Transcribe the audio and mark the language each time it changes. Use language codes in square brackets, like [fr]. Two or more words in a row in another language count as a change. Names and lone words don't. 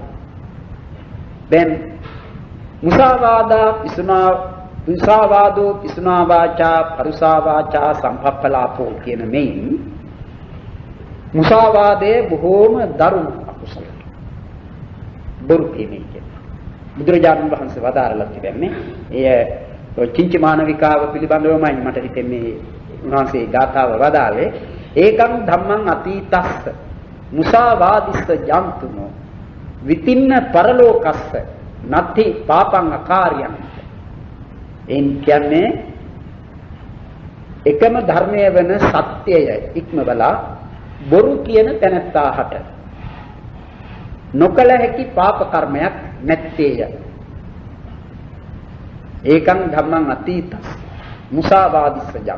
[si] දැන් [pi] මුසාවාදෝ පිසුනා වාචා පරුසා වාචා සම්පප්පලාපෝ [si] කියන මේන් මුසාවාදයේ බොහෝම දරුණු අකුසලයි. බොරු කියන්නේ. බුදුරජාණන් වහන්සේ වදාරලා තිබෙන්නේ එය චින්ච මානවිකාව පිළිබඳවමයි මට හිතෙන්නේ උන්වහන්සේ ගාථාව වදාළේ [pi] ඒකං ධම්මං අතීතස්ස මුසාවාදිස්ස ජන්තුනෝ විතින්න පරලෝකස්ස නත්ති පාපං අකාර්යං. [si] එන් කියන්නේ එකම ධර්මය වෙන සත්‍යය ඉක්මවලා බොරු කියන තැනැත්තාට නොකල හැකි පාප කර්මයක් නැත්තේය. [pi] ඒකං ධම්මං අතීතස් මුසාවාදිස්ස ජන්තු.